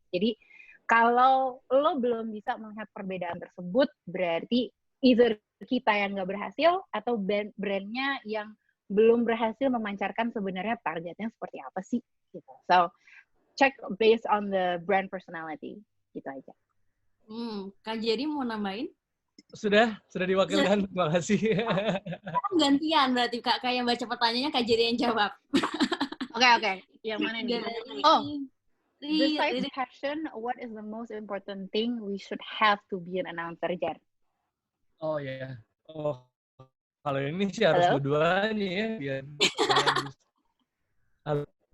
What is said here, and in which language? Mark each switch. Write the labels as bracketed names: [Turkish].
[Indonesian] Jadi kalau lo belum bisa melihat perbedaan tersebut, berarti either kita yang nggak berhasil atau brandnya yang belum berhasil memancarkan sebenarnya targetnya seperti apa sih gitu. [English] So check based on the brand personality [Indonesian] gitu aja. Kak Jerry mau nambahin? Sudah diwakilkan. Terima kasih. Gantian berarti Kak yang baca pertanyaannya, Kak Jerry yang jawab. Oke. Yang mana nih? [English] Besides passion, what is the most important thing we should have to be an announcer, Jar? [Indonesian] Oh ya. Oh, kalau ini sih harus dua-duanya ya, biar Halo.